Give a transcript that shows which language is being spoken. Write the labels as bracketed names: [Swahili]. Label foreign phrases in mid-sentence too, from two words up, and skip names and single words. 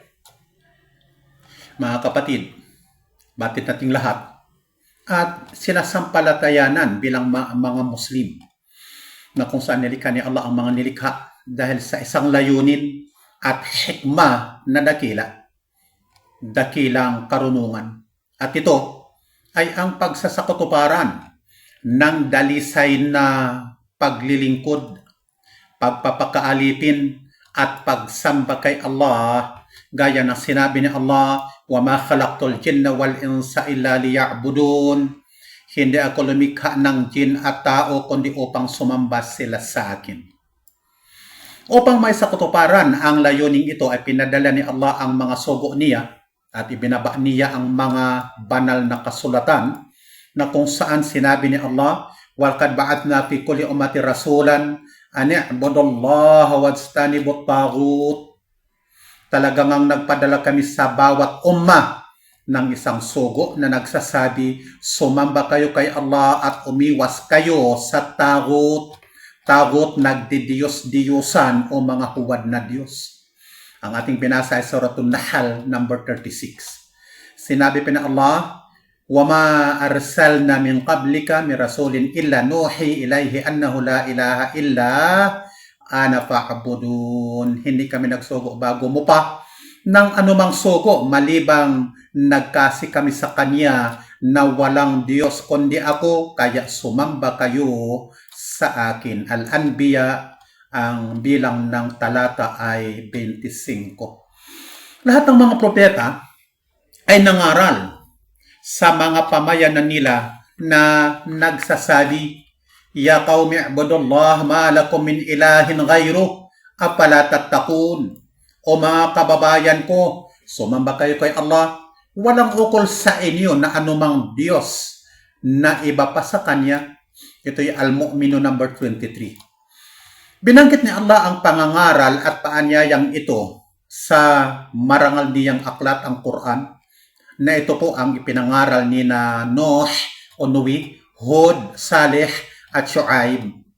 [Filipino] Mga kapatid, batid nating lahat at sinasampalatayanan bilang mga Muslim na kung saan nilikha ni Allah ang mga nilikha dahil sa isang layunin at hikmah na dakilang karunungan. At ito ay ang pagsasakatuparan ng dalisay na paglilingkod, pagpapakaalipin at pagsamba kay Allah, gaya ng sinabi ni Allah, [Arabic] وما خلقت الجن والإنس إلا ليعبدون. [Filipino] Hindi ako lumikha ng jin at tao kundi upang sumamba sila sa akin. Upang may sakatuparan ang layuning ito ay pinadala ni Allah ang mga sugo niya at ibinaba niya ang mga banal na kasulatan na kung saan sinabi ni Allah, [Arabic] ولقد بعثنا في كل أمة رسولا أن اعبدوا الله واجتنبوا الطاغوت. [Filipino] Talagang ang nagpadala kami sa bawat umma ng isang sugo na nagsasabi, sumamba kayo kay Allah at umiwas kayo sa taghut. Taghut, nagdidiyos-diyusan o mga huwad na Diyos. Ang ating binasa ay Suratul Nahl number 36. Sinabi pa na Allah, [Arabic] وَمَا أَرْسَلْنَا مِنْ قَبْلِكَ مِنْ رَسُولٍ إِلَّا نُوحِي إِلَيْهِ أَنَّهُ لَا إِلَهَ إِلَّا أَنَا فَاعْبُدُونِ. [Filipino] Hindi kami nagsugo bago mo pa ng anumang sugo malibang nagkasi kami sa Kanya na walang Diyos kundi ako, kaya sumamba kayo sa akin. Al-Anbiya, ang bilang ng talata ay 25. Lahat ng mga propeta ay nangaral sa mga pamayanan nila na nagsasabi, [Arabic] يا قوم اعبدوا الله ما لكم من إله غيره أفلا تتقون. [Filipino] O mga kababayan ko, sumamba kayo kay Allah, walang ukol sa inyo na anumang Diyos na iba pa sa Kanya. Ito ay Al-Mu'minu number 23. Binanggit ni Allah ang pangangaral at paanyayang ito sa marangal niyang aklat, ang Quran, na ito po ang ipinangaral ni na Nuh o Nuwi, Hud, Saleh at Shu'aib.